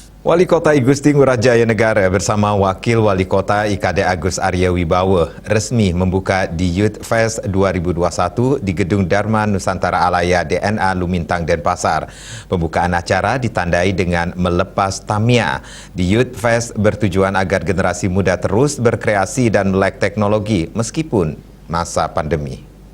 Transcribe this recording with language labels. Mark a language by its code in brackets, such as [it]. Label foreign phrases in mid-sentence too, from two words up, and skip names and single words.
[id] Wali Kota Igusti Ngurah Jaya Negara bersama Wakil Wali Kota IKD Agus Arya Wibawa resmi membuka di Youth Fest 2021 di Gedung Dharma Nusantara Alaya DNA Lumintang Denpasar. Pembukaan acara ditandai dengan melepas Tamiya. Di Youth Fest bertujuan agar generasi muda terus berkreasi dan melek teknologi meskipun masa pandemi.